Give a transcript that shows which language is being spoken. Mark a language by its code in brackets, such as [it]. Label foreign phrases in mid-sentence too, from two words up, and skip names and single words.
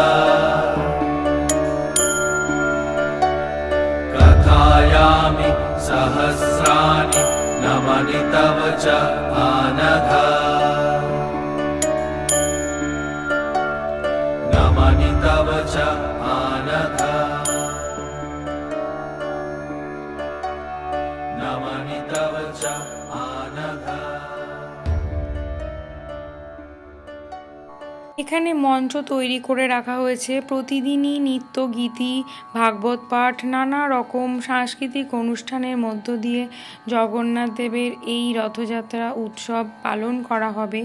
[sa] कथायामि सहस्राणि नमानि तव च आनघ नमानि तव च आनघ नमानि तव च आनघ। [bn] এখানে মঞ্চ তৈরি করে রাখা হয়েছে। প্রতিদিনই নৃত্য, গীতি, ভাগবত পাঠ, নানা রকম সাংস্কৃতিক অনুষ্ঠানের মধ্য দিয়ে জগন্নাথ দেবের এই রথযাত্রা উৎসব পালন করা হবে।